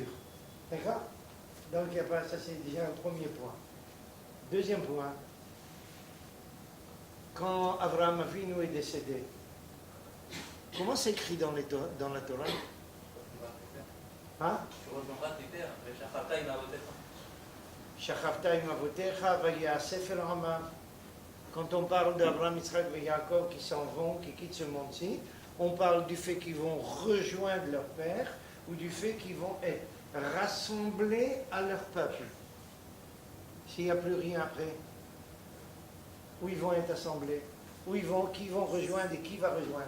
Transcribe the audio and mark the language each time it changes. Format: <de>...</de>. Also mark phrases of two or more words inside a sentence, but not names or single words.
<fr>D'accord? Donc il y a pas, ça c'est déjà un premier point. Deuxième point, quand Abraham Avinu est décédé, comment c'est écrit dans la Torah? Hein? Tu rejoindras tes pères,</fr> <he>שכבת עם אבותיך. שכבת עם אבותיך ויאסף אל רמה.</he> <fr>Quand on parle d'Abraham, Israël et Jacob qui s'en vont, qui quittent ce monde-ci, on parle du fait qu'ils vont rejoindre leur père ou du fait qu'ils vont être rassemblés à leur peuple. S'il n'y a plus rien après, où ils vont être assemblés, qui vont rejoindre et qui va rejoindre.</fr>